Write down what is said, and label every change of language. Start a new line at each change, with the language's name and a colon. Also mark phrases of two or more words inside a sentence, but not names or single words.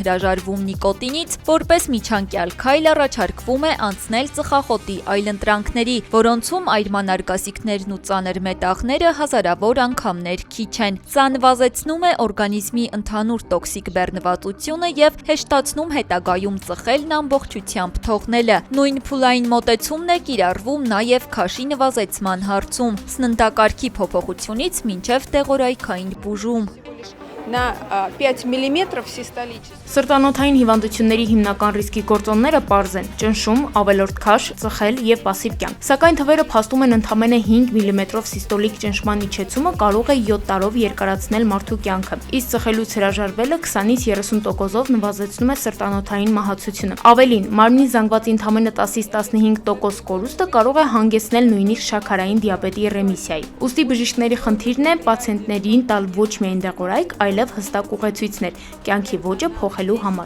Armenian: հրաժարվում նիկոտինից, որպես միջանկյալ քայլ առաջարկվում է անցնել ծխախոտի այլընտրանքների, որոնցում այրման արգասիքներն ու ծանր մետաղները հազարավոր անգամներ քիչ են։ Սա նվազեցնում է օրգանիզմի ընդհանուր տոքսիկ բեռնվածությունը եւ հեշտացնում հետագայում ծխելն ամբողջությամբ թողնելը։ Նույն փուլային մոտեցումն է կիրառվում նաեւ քաշի նվազեցման հարցում, սննդակարգի փոփոխությունից մինչև դեղորայքային բուժում։
Russian: На 5 мм систолически.
Armenian: Սրտանոթային հիվանդությունների հիմնական ռիսկի գործոնները պարզ են՝ ճնշում, ավելորդ քաշ, ծխել եւ пассив կյանք։ Սակայն թվերը փաստում են ընդամենը 5 մմ սիստոլիկ ճնշման իջեցումը կարող է 7 տարով երկարացնել մարդու կյանքը։ Իսկ ծխելուց հրաժարվելը 20-ից 30%-ով նվազեցնում է սրտանոթային մահացությունը։ Ավելին, մարմնի զանգված ընդամենը 10-ից 15% կորուստը կարող է հանգեցնել նույնիսկ շաքարային դիաբետի ռեմիսիայի։ Ուստի բժիշկների խնդիրն է պացիենտներին տալ ոչ միայն դեղորայք, այլև հստակ ուղեցույցներ կյանքի ոճը փոխելու համար։